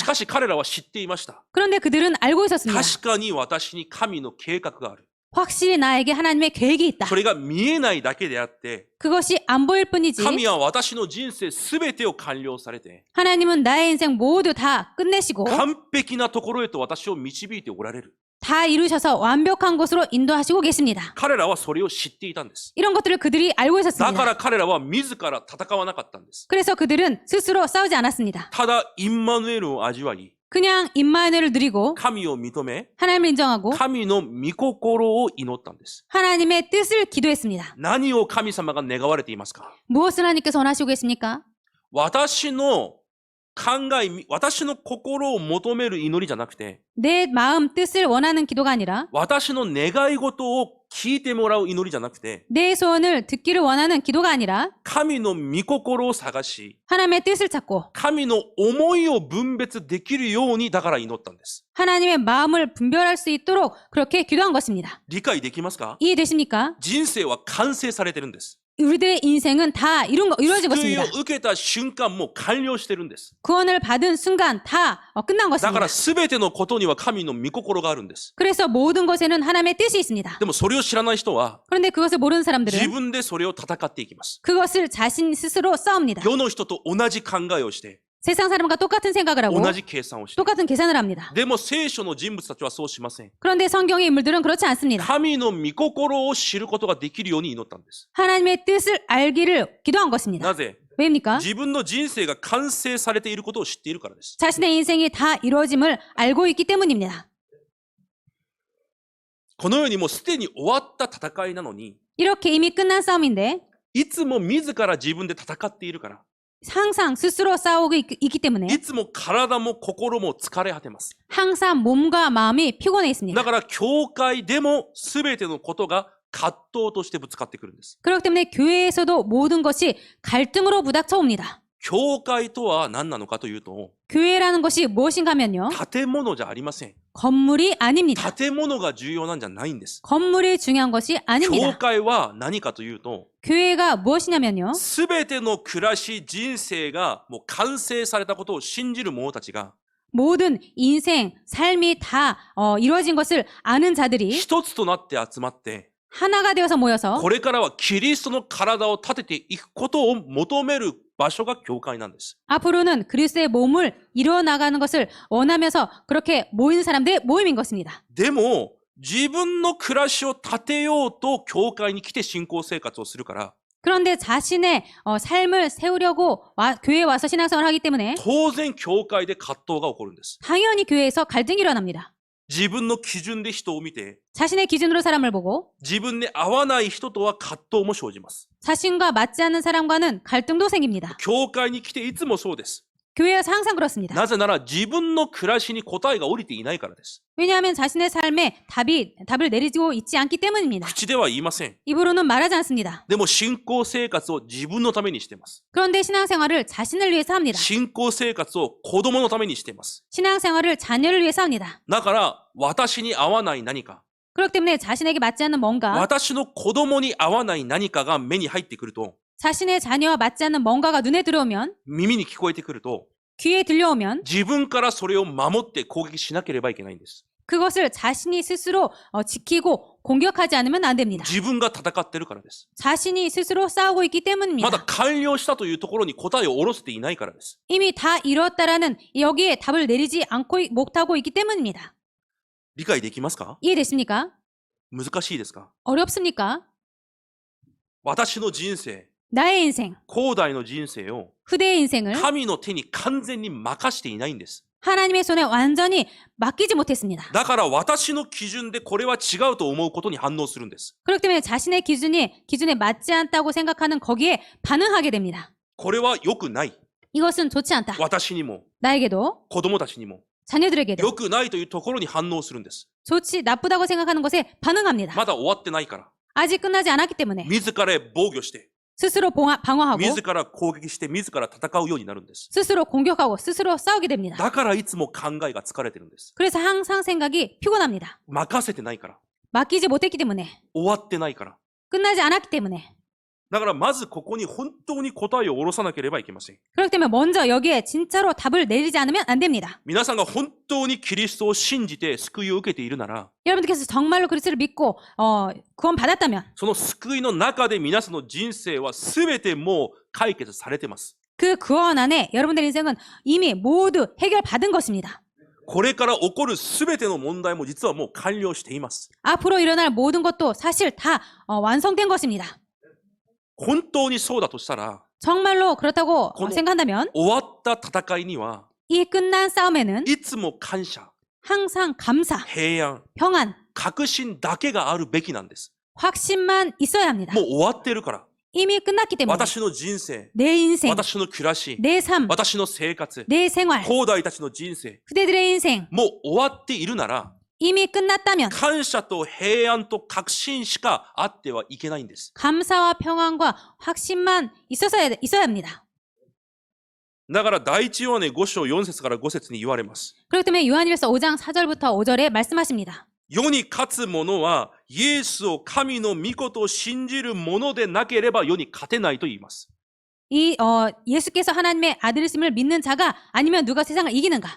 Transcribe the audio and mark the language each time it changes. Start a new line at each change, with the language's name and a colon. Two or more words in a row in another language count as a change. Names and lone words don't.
Japanese: かし彼らは知っていました。
Korean: 그런데 그들은 알고 있었습니다.
Japanese: 確かに私に神の計画がある。
Korean: 확실히 나에게 하나님의 계획이 있다.
Japanese: それが見えないだけであって、
Korean: 그것이 안 보일 뿐이지
Japanese: 神は私の人生すべてを完了されて、
Korean: 하나님은 나의 인생 모두 다 끝내시고
Japanese: 完璧なところへと私を導いておられる。
Korean: 다 이루셔서 완벽한 곳으로 인도하시고 계십니다.
Japanese: 彼らはそれを知っていたんです。
Korean: 이런 것들을 그들이 알고
Japanese: だか
Korean: 있었습니다.
Japanese: ら彼らは自ら戦わなかったんです。
Korean: 그래서 그들은 스스로 싸우지 않았습니다.
Japanese: ただ、インマヌエルを味わい、
Korean: 그냥 임마누엘을 누리고
Japanese: 神を認め、
Korean: 하나님을 인정하고
Japanese: 神の御心を祈ったんです。
Korean: 하나님의 뜻을 기도했습니다.
Japanese: 何を神様が願われていますか？
Korean: 무엇을 하나님께서 원하시고 계십니까?
Japanese: 私の考え、私の心を求める祈りじゃなくて、
Korean: 내 마음 뜻을 원하는 기도가 아니라
Japanese: 私の願い事を聞いてもらう祈りじゃなくて、
Korean: 내 소원을 듣기를 원하는 기도가 아니라
Japanese: 神の御心を探し、
Korean: 하나님의 뜻을 찾고
Japanese: 神の思いを分別できるようにだから祈ったんです。
Korean: 하나님의 마음을 분별할 수 있도록 그렇게 기도한 것입니다.
Japanese: 理解できますか？
Korean: 이해되십니까?
Japanese: 人生は完成されてるんです。
Korean: 우리들의 인생은 다 이루어지고
Japanese: 救い
Korean: 있습니다.
Japanese: を受けた瞬間もう完了してるんです。
Korean: 구원을 받은 순간 다 끝난
Japanese: だか
Korean: 것입니다.
Japanese: ら全てのことには神の御心があるんです。
Korean: 그래서 모든 것에는 하나님의 뜻이 있습니다.
Japanese: でもそれを知らない人は
Korean: 그런데 그것을 모르는
Japanese: 自
Korean: 사람들은
Japanese: 分でそれを戦っていきます。
Korean: 그것을 자신 스스로 싸웁니다.
Japanese: 世の人と同じ考えをして、
Korean: 세상 사람과 똑같은 생각을 하고
Japanese: 同じ計算をして。
Korean: 똑같은 계산을 합니다.
Japanese: でも聖書の人物たちはそうしません。
Korean: 그런데 성경의 인물들은 그렇지 않습니다.
Japanese: 神の御心を知ることができるように祈ったんです。
Korean: 하나님의 뜻을 알기를 기도한 것입니다.
Japanese: なぜ？
Korean: 왜입니까?
Japanese: 自分の人生が完成されていることを知っているからです。
Korean: 자신의 인생이 다 이루어짐을 알고 있기 때문입니다.
Japanese: このようにもうすでに終わった戦いなのに、
Korean: 이렇게 이미 끝난 싸움인데
Japanese: いつも自ら自分で戦っているから、
Korean: 항상 스스로 싸우고 있기 때문에
Japanese: いつも体も心も疲れ果てます。
Korean: 항상 몸과 마음이 피곤해 있습니다.
Japanese: だから教会でも全てのことが葛藤としてぶつかってくるんです。
Korean: 그렇기 때문에 교회에서도 모든 것이 갈등으로 부닥쳐 옵니다.
Japanese: 教会とは何なのかというと、
Korean: 교회라는 것이 무엇인가 하면요.
Japanese: 建物じゃありません。
Korean: 건물이 아닙니다.
Japanese: 建物が重要なんじゃないんです。
Korean: 건물이 중요한 것이
Japanese: 教
Korean: 아닙니다.
Japanese: 会は何かというと、
Korean: 교회가 무엇이냐면요.
Japanese: すべての暮らし、人生がもう完成されたことを信じる者たちが、
Korean: 모든 인생, 삶이 다 이루어진 것을 아는 자들이
Japanese: 一つとなって集まって、
Korean: 하나가 되어서 모여서
Japanese: これからはキリストの体を立てていくことを求める場所が教会なんです。
Korean: 앞으로는 그리스도의 몸을 이루어 나가는 것을 원하면서 그렇게 모이는 사람들의 모임인 것입니다.
Japanese: でも、自分の暮らしを立てようと教会に来て信仰生活をするから、
Korean: 그런데 자신의 삶을 세우려고 교회에 와서 신앙생활을 하기 때문에
Japanese: 当然教会で葛藤が起こるんです。
Korean: 당연히 교회에서 갈등이 일어납니다.
Japanese: 自分の基準で人を見て、
Korean: 자신의 기준으로 사람을 보고
Japanese: 自分に合わない人とは葛藤も生じます。
Korean: 자신과 맞지 않는 사람과는 갈등도 생깁니다.
Japanese: 教会に来ていつもそうです。
Korean: 교회에서 항상 그렇습니다.
Japanese: なぜなら自分の暮らしに答えが降りていないからです。
Korean: 왜냐하면 자신의 삶에 답을 내리고 있지 않기 때문입니다.
Japanese: 口では言いません。
Korean: 입으로는 말하지 않습니다.
Japanese: でも信仰生活を自分のためにしています。
Korean: 그런데 신앙생활을 자신을 위해서 합니다.
Japanese: 信仰生活を子供のためにしています。
Korean: 신앙생활을 자녀를 위해서 합니다.
Japanese: だから私に合わない何か、
Korean: 그렇기 때문에 자신에게 맞지 않는 뭔가,
Japanese: 私の子供に合わない何かが目に入ってくると、
Korean: 자신의 자녀와 맞지 않는 뭔가가 눈에 들어오면,
Japanese: 耳に聞こえてくると、
Korean: 귀에 들려오면
Japanese: 自分からそれを守って攻撃しなければいけないんです。
Korean: 그것을 자신이 스스로 지키고 공격하지 않으면 안 됩니다.
Japanese: 自分が戦ってるからです。
Korean: 자신이 스스로 싸우고 있기
Japanese: まだ
Korean: 때문입니다.
Japanese: 完了したというところに答えを下ろせていないからです。
Korean: 이미 다 이뤘다라는 여기에 답을 내리지 않고 못하고 있기 때문입니다.
Japanese: 理解できますか？
Korean: 이해됐습니까?
Japanese: 難しいですか？
Korean: 어렵습니까?
Japanese: 私の人生、
Korean: 나의 인생,
Japanese: 後代の人生を
Korean: 후대의 인생을
Japanese: 神の手に完全に任していないんです。
Korean: 하나님의 손에 완전히 맡기지 못했습니다.
Japanese: だから私の基準でこれは違うと思うことに反応するんです。
Korean: 그렇기 때문에 자신의 기준에 맞지 않다고 생각하는 거기에 반응하게 됩니다.
Japanese: これは良くない。
Korean: 이것은 좋지 않다.
Japanese: 私にも
Korean: 나에게도
Japanese: 子供たちにも
Korean: 자녀들에게도
Japanese: 良くないというところに反応するんです。
Korean: 나쁘다고 생각하는 것에 반응합니다.
Japanese: まだ終わってないから。
Korean: 아직 끝나지 않았기 때문에
Japanese: 自ら防御して、
Korean: 스스로 방어하고
Japanese: 自ら攻撃して、自ら戦うようになるんです。
Korean: 스스로 공격하고 스스로 싸우게 됩니다.
Japanese: だからいつも考えが疲れてるんです。
Korean: 그래서 항상 생각이 피곤합니다.
Japanese: 任せてないから。
Korean: 맡기지 못했기 때문에
Japanese: 終わってないから。
Korean: 끝나지 않았기 때문에
Japanese: だからまずここに本当に答えを下ろさなければいけません。
Korean: 그렇기 때문에 먼저 여기에 진짜로 답을 내리지 않으면 안 됩니다.
Japanese: 皆さんが本当にキリストを信じて救いを受けているなら、
Korean: 여러분들께서 정말로 그리스도를 믿고 구원 받았다면
Japanese: その救いの中で皆さんの人生は全てもう解決されてます。
Korean: 그 구원 안에 여러분들의 인생은 이미 모두 해결받은 것입니다.
Japanese: これから起こる全ての問題も実はもう完了しています。
Korean: 앞으로 일어날 모든 것도 사실 다 완성된 것입니다.
Japanese: 本当にそうだとしたら、
Korean: 정말로 그렇다고 그 생각한다면
Japanese: 終わった戦いには
Korean: 이 끝난 싸움에는
Japanese: いつも感謝、
Korean: 항상 감사,
Japanese: 平安、
Korean: 평안,
Japanese: 確信だけがあるべきなんです。
Korean: 확신만 있어야 합니다.
Japanese: もう終わってるから。
Korean: 이미 끝났기 때문에
Japanese: 私の人生、
Korean: 내 인생,
Japanese: 私の暮らし、
Korean: 내 삶,
Japanese: 私の生活、
Korean: 내 생활,
Japanese: 後代たちの人生、
Korean: 후대들의 인생
Japanese: もう終わっているなら、
Korean: 이미 끝났다면
Japanese: 感謝と平安と確信しかあってはいけないんです。
Korean: 감사와 평안과 확신만 있어야 합니다.
Japanese: だから第一ヨハネ5章4節から5節に言われます。
Korean: 그렇기 때문에 요한일서 5장 4절부터 5절에 말씀하십니다.
Japanese: 世に勝つ者はイエスを神の御子と信じる者でなければ世に勝てないと言います。
Korean: 예수께서 하나님의 아들이심을 믿는 자가 아니면 누가 세상을 이기는가?